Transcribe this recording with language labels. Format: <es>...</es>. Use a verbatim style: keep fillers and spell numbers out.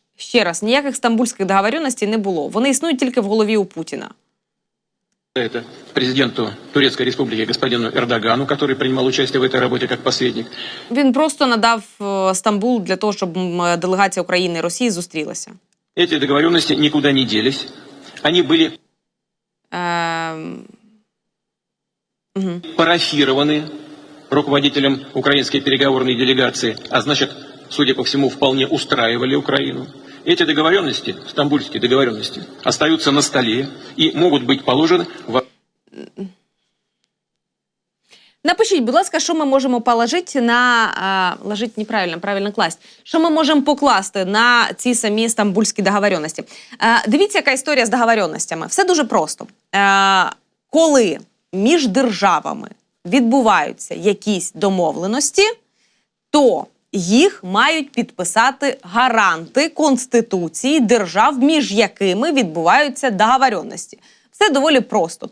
<uk>Ще раз, ніяких стамбульських договоренностей не було. Вони існують тільки в голові у Путіна.</uk> <ru>Это президенту Турецкой Республики господину Эрдогану, который принимал участие в этой работе как посредник.</ru> <uk>Він просто надав е, Стамбул для того, щоб м, е, делегація України і Росії зустрілася.</uk> <ru>Эти договоренности никуда не делись. Они были Ем, парафированы руководителем украинской переговорной делегации, а значит, судя по всему, вполне устраивали Украину. Эти договоренности, стамбульские договоренности, остаются на столе и могут быть положены в...</ru> <uk>Напишіть, будь ласка, що ми можемо положити на е, ложить неправильно, правильно класть. Що ми можемо покласти на ці самі стамбульські договоренності? Е, дивіться, яка історія з договоренностями. Все дуже просто. Е, коли між державами відбуваються якісь домовленості, то їх мають підписати гаранти конституції держав, між якими відбуваються договоренності. Все доволі просто.</uk>